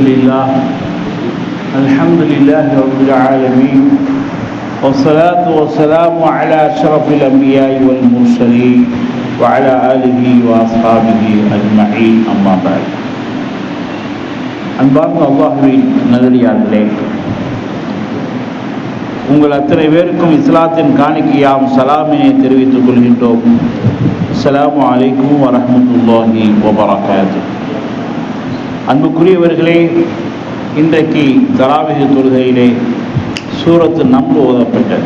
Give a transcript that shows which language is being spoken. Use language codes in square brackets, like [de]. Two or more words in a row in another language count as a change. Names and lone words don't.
[ar] لله الحمد لله رب العالمين والصلاة والسلام على أشرف الأنبياء والمرسلين وعلى آله وأصحابه أجمعين أما بعد. [ta] அன்பார்ந்த அல்லாஹ்வின் நல்லடியார்களே, உங்கள் அத்தனை பேருக்கும் இஸ்லாத்தின் காணிக்கையாம் சலாமினை தெரிவித்துக் கொள்கின்றோம். [ar] السلام عليكم ورحمة الله وبركاته. [ta] அன்புக்குரியவர்களே, இன்றைக்கு தராவீஹ் தொழுகையிலே சூரத்து நம்ல் ஓதப்பட்டது.